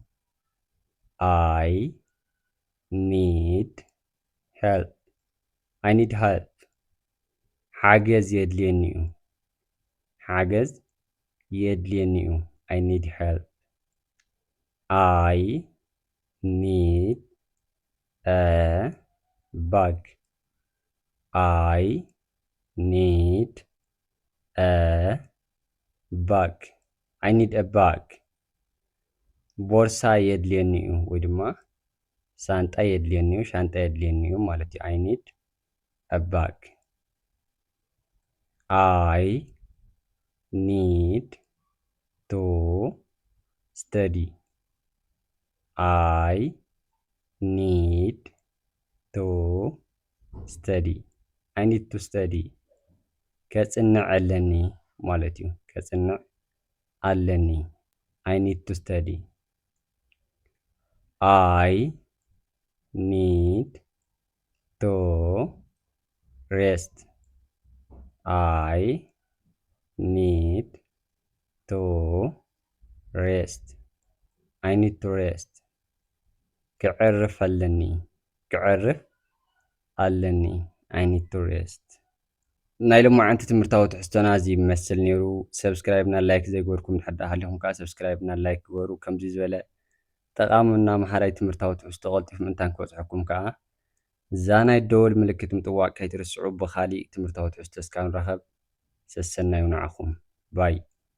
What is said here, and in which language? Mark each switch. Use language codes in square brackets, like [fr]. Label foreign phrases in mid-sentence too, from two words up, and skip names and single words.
[en] I need help. I need help. [ti] ሓገዝ የድልየኒ እዩ ሓገዝ የድልየኒ እዩ [en] I need help. I need a bag. I need a bag. I need a bag. [ti] ቦርሳ የድልየኒ እዩ ወይ ድማ ሳንጣ የድልየኒ እዩ ሻንጣ የድልየኒ እዩ ማለት እዩ [en] I need a bag. I need to study. I need to study. I need to study. [ti] ከጽንዕ ኣለኒ ማለት እዩ ከጽንዕ ኣለኒ [en] I need to study. I need to rest. I need to rest. I need to rest. [ti] ክዕርፍ ኣለኒ ክዕርፍ ኣለኒ [en] I need to rest. [ti] ናይ ሎማዓንቲ ትምህርታዊ ትሕዝቶና እዚ ይመስል ነይሩ ሰብስክራይብ እና ላይክ ዘይገበርኩም ድሕር ሃሊኹም ከዓ ሰብስክራይብ እና ላይክ ግበሩ ከምዚ ዝበለ ጠቃሚና ማሕበራዊ ትምህርታዊ ትሕዝቶ ቀልጢፍ ምንታን ክበፅሐኩም ከዓ እዛ ናይ ደወል ምልክት ምጥዋቅ ከይትርስዑ ብካሊእ ትምህርታዊ ትሕዝቶ እስካብ ንራኸብ ሰሰናይ ንዓኹም ባይ